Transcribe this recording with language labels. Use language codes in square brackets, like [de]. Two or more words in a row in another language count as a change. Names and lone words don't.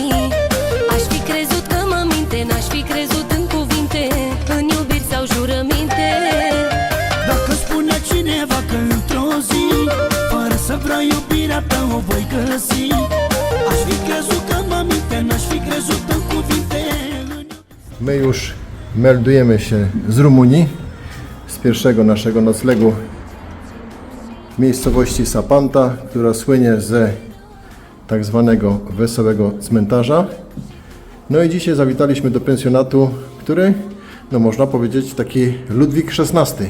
[ro] Aș fi crezut că mă minte, n-aș fi crezut în cuvinte, în iubiri sau jurăminte. Dacă spune cineva că într-o zi, fără să vreau iubirea ta, o voi găsi. Aș fi crezut că mă minte, n-aș fi crezut în cuvinte. [pl] My już meldujemy się z Rumunii, z pierwszego naszego noclegu w miejscowości Sapanta, która słynie ze tak zwanego wesołego cmentarza. No i dzisiaj zawitaliśmy do pensjonatu, który, no można powiedzieć, taki Ludwik XVI.